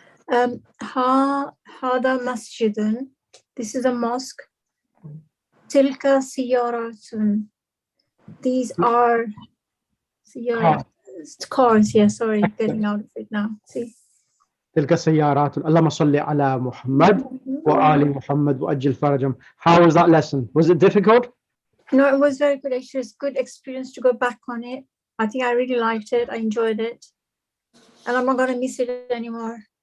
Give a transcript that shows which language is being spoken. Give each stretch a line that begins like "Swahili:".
Arabic: Hada masjidun.
English: This is a mosque.
Arabic: Tilka siyaratun.
English: These are cars. Yeah, sorry, getting out of it now. See.
Arabic: تلك سيارات. اللهم صل على محمد وآل محمد وأجل فرجهم.
English: How was that lesson? Was it difficult? No, it was very good. Actually, it's a good experience to go back on it. I think I really liked it. I enjoyed it. And I'm not going to miss it anymore.